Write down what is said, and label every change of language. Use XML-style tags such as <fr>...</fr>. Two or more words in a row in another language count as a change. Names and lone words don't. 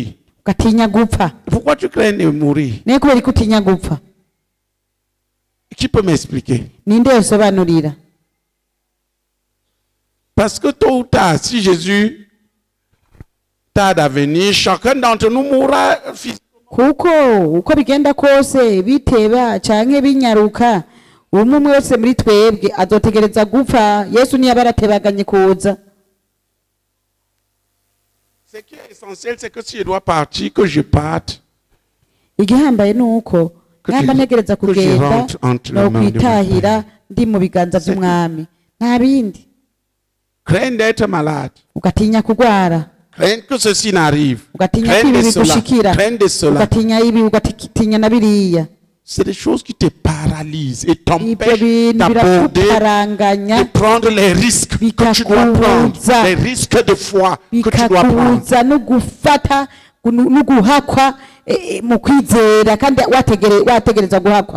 <fr>Pourquoi tu crains de mourir? Qui peut m'expliquer? Parce que tôt ou tard, si Jésus tarde à venir, chacun d'entre nous mourra physiquement.</fr> <rn>Uko bigenda kose biteba canke binyaruka umwe wese muri twebwe azotegereza gupfa. Yesu niyo baratebaganye kuza.</rn> <fr>Ce qui est essentiel, c'est que si je dois partir, que je parte.</fr> <rn>Igihambaye nuko namba ntegereza kugenda no kwitahira ndi mu biganza by'umwami. Nta bindi.</rn> <fr>Crains d'être malade.</fr> <rn>Ukatinya kugwara.</rn> <fr>Crains que ceci n'arrive. Crains de cela. Crains de cela. C'est des choses qui te paralysent et t'empêchent d'aborder, de prendre les risques que tu dois prendre, les risques de foi que tu dois prendre.</fr>